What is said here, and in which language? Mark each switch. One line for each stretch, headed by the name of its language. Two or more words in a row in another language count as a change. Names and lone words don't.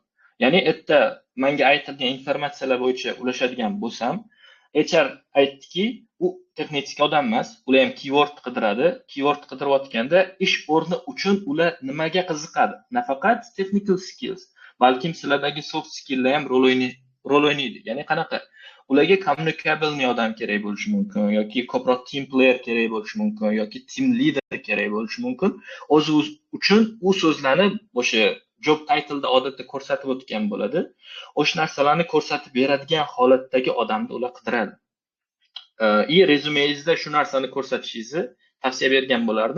Uzbek: Ya'ni erta menga aytilgan informatsiyalar bo'yicha ulashadigan bo'lsam, HR aytdiki, u texnik odam emas, ular ham keyword qidiradi. Keyword qidirayotganda ish o'rni uchun ular nimaga qiziqadi? Nafaqat
English: technical skills,
Uzbek: balkim sizlardagi
English: soft skilllar
Uzbek: ham rol rol o'ynaydi. Ya'ni qanaqa? Ularga kommunikabelni odam kerak bo'lishi mumkin yoki ko'proq
English: team player
Uzbek: kerak bo'lishi mumkin yoki
English: team leader
Uzbek: kerak bo'lishi mumkin. O'zi uchun u so'zlarni o'sha
English: job titleda
Uzbek: odatda ko'rsatib o'tgan bo'ladi. O'sha narsalarni ko'rsatib beradigan holatdagi odamni ular qidiradi. Rezumengizda shu narsani ko'rsatishingizni tavsiya bergan bo'lardim.